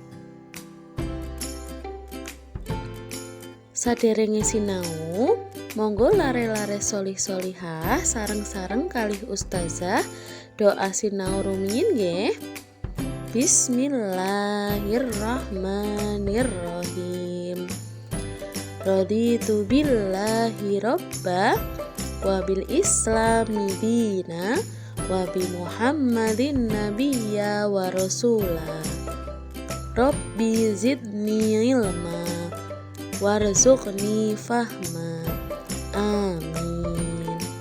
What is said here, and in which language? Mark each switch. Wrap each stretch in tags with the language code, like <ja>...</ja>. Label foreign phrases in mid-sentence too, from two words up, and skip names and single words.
<jv>Saderenge sinau, monggo lare-lare solih-solihah sareng-sareng kalih ustazah doa sinau rumiyin nggih.</jv> <ar>Bismillahirrahmanirrahim. رضيت بالله ربا وبالإسلام دينا وبمحمد نبيا ورسولا. رب زدني علما وارزقني فهما. Amin.</ar>